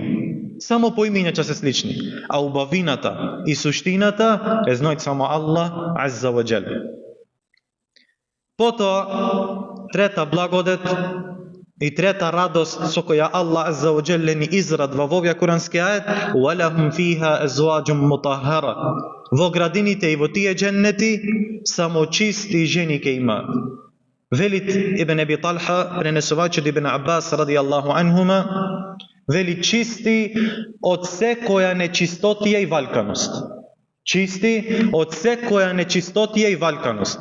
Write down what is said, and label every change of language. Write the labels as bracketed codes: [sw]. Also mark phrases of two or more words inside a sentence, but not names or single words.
[mk] Само по имиња ќе се слични, а убавината и суштината е знаат само [ar] الله عز وجل. [mk] Потоа, трета благодет и трета радост со која [ar] الله عز وجل [mk] ни израдва во овој курански ает: [ar] وَلَهُمْ فِيهَا أَزْوَاجٌ مُطَهَّرَةٌ. [mk] Во градините и во тие џеннети само чисти жени ќе имаат. Велит Ибн Еби Талха, пренесувајќи од Ибн Аббас [ar] رضي الله عنهما, [mk] вели: чисти од секоја нечистотија и валканост. Чисти од секоја нечистотија и валканост.